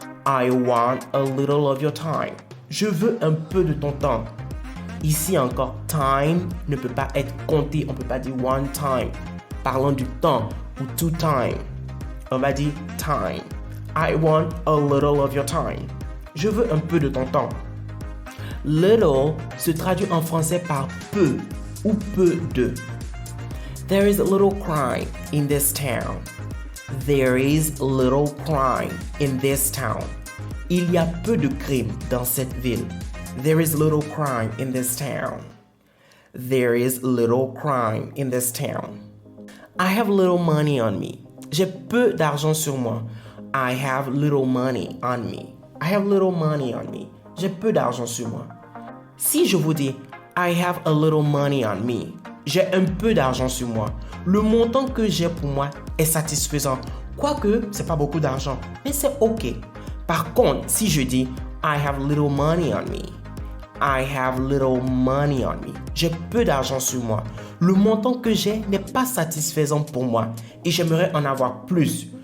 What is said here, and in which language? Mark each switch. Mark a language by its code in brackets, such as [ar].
[en] I want a little of your time. [fr] Je veux un peu de ton temps. Ici encore, time ne peut pas être compté. On ne peut pas dire [en] one time. [fr] Parlons du temps ou [en] two time. [fr] On va dire time. [en] I want a little of your time. [fr] Je veux un peu de ton temps. Little se traduit en français par peu ou peu de. [en] There is a little crime in this town. There is little crime in this town. [fr] Il y a peu de crimes dans cette ville. [en] There is little crime in this town. There is little crime in this town. I have little money on me. [fr] J'ai peu d'argent sur moi. [en] I have little money on me. I have little money on me. [fr] J'ai peu d'argent sur moi. Si je vous dis [en] I have a little money on me, [fr] j'ai un peu d'argent sur moi, le montant que j'ai pour moi est satisfaisant. Quoique, c'est pas beaucoup d'argent, mais c'est ok. Par contre, si je dis [en] I have little money on me, [fr] I have little money on me, j'ai peu d'argent sur moi, le montant que j'ai n'est pas satisfaisant pour moi et j'aimerais en avoir plus.